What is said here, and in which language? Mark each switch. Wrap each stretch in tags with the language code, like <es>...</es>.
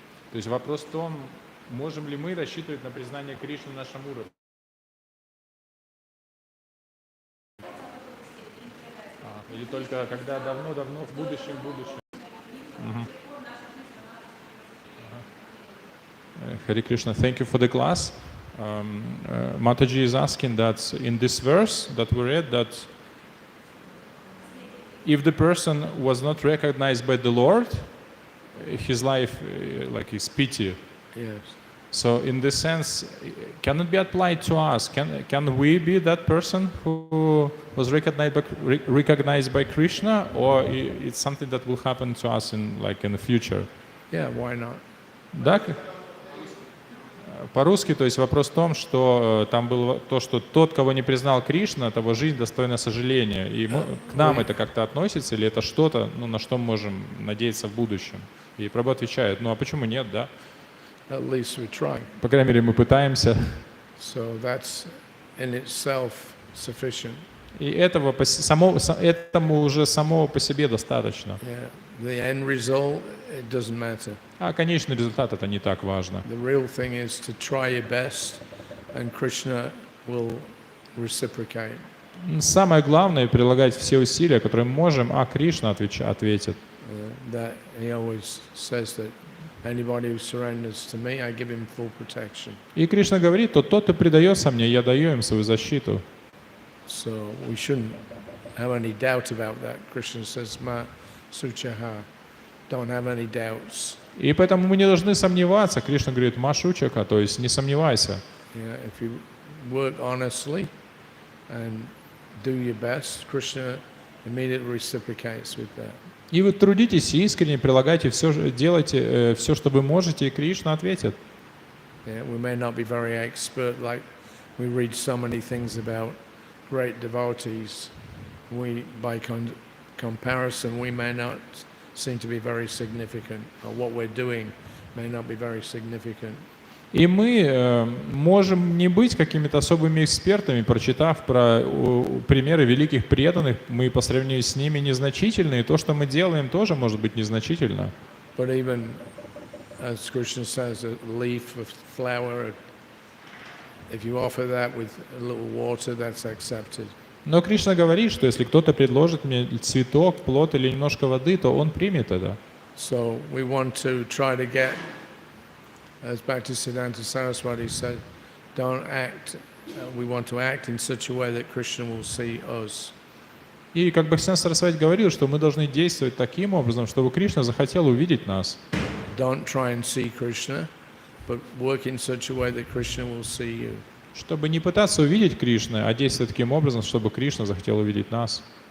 <ru>То есть вопрос в том, можем ли мы рассчитывать на признание Кришны на нашем уровне? Или только когда давно-давно в будущем?</ru> <en>Hare Krishna, thank you for the class. Mataji is asking that in this verse that we read, that if the person was not recognized by the Lord, his life is pity. Yes. So in this sense, can it be applied to us? Can we be that person who was recognized by Krishna, or it's something that will happen to us in the future? Yeah, why not?</en> <ru>Да? По-русски, то есть вопрос в том, что там было то, что тот, кого не признал Кришна, того жизнь достойна сожаления. И к нам это как-то относится, или это что-то, на что мы можем надеяться в будущем? И Прабху отвечает, а почему нет, да?</ru> <en>At least we try.</en> <ru>По крайней мере, мы пытаемся.</ru> <en>So that's in itself sufficient.</en> <ru>И этому уже самого по себе достаточно.</ru> <en>Yeah. The end result, it doesn't matter.</en> <ru>А конечный результат это не так важно.</ru> <en>The real thing is to try your best, and Krishna will reciprocate.</en> <ru>Самое главное прилагать все усилия, которые мы можем, а Кришна ответит.</ru> <en>That he always says that anybody who surrenders to me, I give him full protection.</en> <ru>И Кришна говорит, тот, кто предается мне, я даю им свою защиту.</ru> <en>So we shouldn't have any doubt about that. Krishna says, Ma Suchaha, don't have any doubts.</en> <ru>И поэтому мы не должны сомневаться. Кришна говорит, Машучака, то есть не сомневайся.</ru> <en>Yeah, if you work honestly and do your best, Krishna immediately reciprocates with that.</en> <ru>И вы трудитесь искренне, прилагайте все, делайте все, что вы можете, и Кришна ответит.</ru> <en>Yeah, we may not be very expert, like we read so many things about great devotees. By comparison, we may not seem to be very significant, or what we're doing may not be very significant.</en> <ru>И мы можем не быть какими-то особыми экспертами, прочитав про примеры великих преданных, мы по сравнению с ними незначительны, и то, что мы делаем, тоже может быть незначительно.</ru> <en>But even, as Krishna says, a leaf, a flower, if you offer that with a little water, that's accepted.</en> <ru>Но Кришна говорит, что если кто-то предложит мне цветок, плод или немножко воды, то он примет это.</ru> <en>So we want to try to get, as Bhaktisiddhanta Saraswati said, don't act, we want to act in such a way that Krishna will see us.</en> <ru>И как Бхактисиддханта Сарасвати говорил, что мы должны действовать таким образом, чтобы Кришна захотел увидеть нас.</ru> <en>Don't try and see Krishna, but work in such a way that Krishna will see you.</en> <ru>Чтобы не пытаться увидеть Кришну, а действовать таким образом, чтобы Кришна захотел увидеть нас.</ru>